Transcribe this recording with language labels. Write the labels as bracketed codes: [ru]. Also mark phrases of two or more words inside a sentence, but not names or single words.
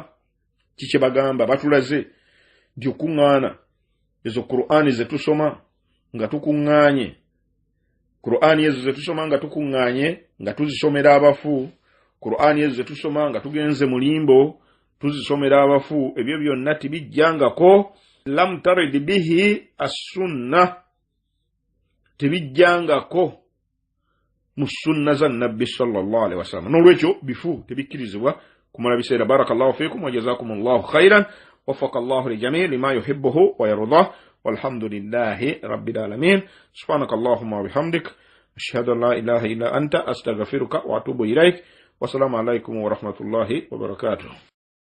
[lg] Kiki bagamba? Batulaze nti okuŋŋaana ezo Qur'ani ze tusoma nga tukuŋŋaanye, Qur'ani ezo ze tusoma nga tukuŋŋaanye nga tuzisomera abafu, Qur'ani ezo ze tusoma nga tugenze mulimbo tuzisomera abafu, ebyo byonna tibijjangako [ar] لم ترد به السنة [lg] tebijjangako mu sunna za nabbi [ar] صلى الله عليه وسلم [lg] nolwekyo bifu tebikirizibwa kumala biseera. [ar] بارك الله فيكم وجزاكم الله خيرا وفق الله الجميع لما يحبه ويرضاه والحمد لله رب العالمين. سبحانك اللهم وبحمدك أشهد أن لا إله إلا أنت أستغفرك وأتوب إليك. والسلام عليكم ورحمة الله وبركاته.